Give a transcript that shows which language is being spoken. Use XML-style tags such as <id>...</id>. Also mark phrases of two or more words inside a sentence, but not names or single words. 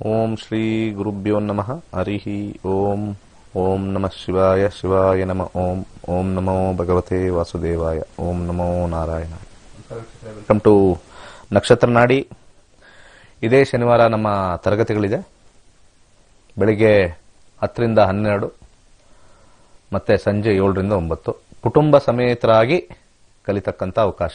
<sa>ಓಂ ಶ್ರೀ ಗುರುಭ್ಯೋ ನಮಃ ಹರಿ ಓಂ. ಓಂ ನಮಃ ಶಿವಾಯ ಶಿವಾಯ ನಮಃ ಓಂ. ಓಂ ನಮೋ ಭಗವತೆ ವಾಸುದೇವಾಯ. ಓಂ ನಮೋ ನಾರಾಯಣ.</sa> <en>welcome to</en> <kn>ನಕ್ಷತ್ರ ನಾಡಿ. ಇದೇ ಶನಿವಾರ ನಮ್ಮ ತರಗತಿಗಳಿದೆ. ಬೆಳಿಗ್ಗೆ 10 ರಿಂದ 12 ಮತ್ತೆ ಸಂಜೆ 7 ರಿಂದ 9. ಕುಟುಂಬ ಸಮೇತರಾಗಿ ಕಲಿತಕ್ಕಂಥ ಅವಕಾಶ.</kn>